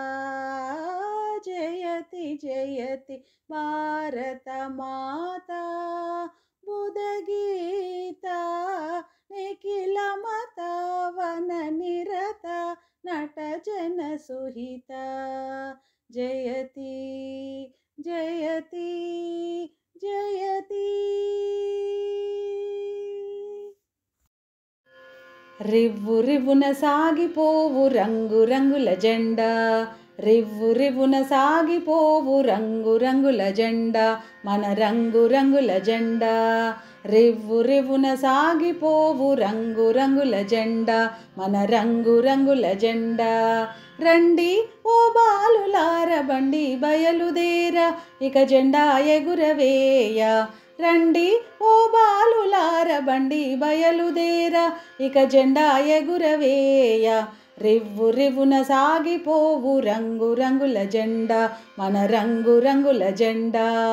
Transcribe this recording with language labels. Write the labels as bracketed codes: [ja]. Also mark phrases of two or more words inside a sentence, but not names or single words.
[sa] जयति जयति भारत माता बुधगीता निखिलमता वननिरता नटजनसुहिता जयति जयति जयति। [te] రివ్వు రివ్వున సాగిపోవు రంగు రంగుల జెండా రివ్వు రివ్వున సాగిపోవు రంగు రంగుల జెండా మన రంగు రంగుల జెండా రివ్వు రివ్వున సాగిపోవు రంగు రంగుల జెండా మన రంగు రంగుల జెండా రండి ఓ బాలులార బండి బయలుదేర ఇక జెండా ఎగురవేయ రండి ఓ బాలులార బండి బయలుదేర ఇక జెండా ఎగురవేయ రివ్వు రివ్వున సాగిపోవు రంగు రంగుల జెండా మన రంగు రంగుల జెండా